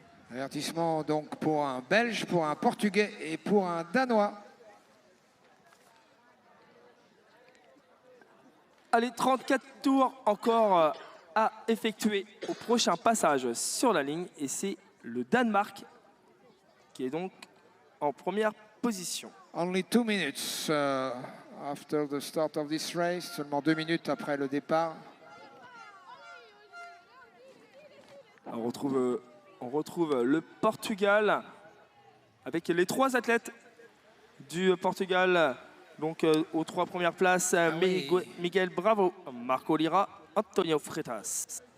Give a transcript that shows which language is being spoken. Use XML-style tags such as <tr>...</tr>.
<fr>Avertissement donc pour un Belge, pour un Portugais et pour un Danois. Allez, 34 tours encore à effectuer au prochain passage sur la ligne. Et c'est le Danemark qui est donc en première position.</fr> <en>Only 2 minutes after the start of this race.</en> <fr>Seulement 2 minutes après le départ. On retrouve le Portugal avec les 3 athlètes du Portugal. Donc aux 3 premières places, Miguel Bravo, Marco Lira, Antonio Freitas.</fr>